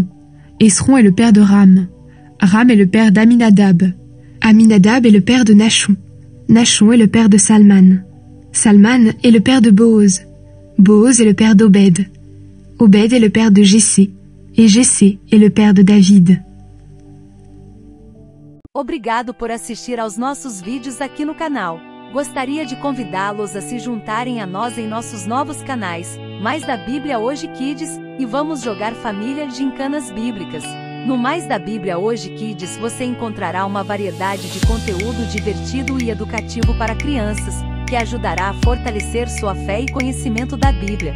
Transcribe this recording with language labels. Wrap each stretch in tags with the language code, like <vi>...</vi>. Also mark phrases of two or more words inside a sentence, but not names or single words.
<fr>Esron est le père de Ram. Ram est le père d'Aminadab. Aminadab est le père de Nachon. Nachon est le père de Salman. Salman est le père de Boaz. Boaz est le père d'Obed. Obed est le père de Jessé. E Jessé est le père de David.</fr> <pt>Obrigado por assistir aos nossos vídeos aqui no canal. Gostaria de convidá-los a se juntarem a nós em nossos novos canais, Mais da Bíblia Hoje Kids, e vamos jogar família gincanas bíblicas. No Mais da Bíblia Hoje Kids você encontrará uma variedade de conteúdo divertido e educativo para crianças, que ajudará a fortalecer sua fé e conhecimento da Bíblia.</pt>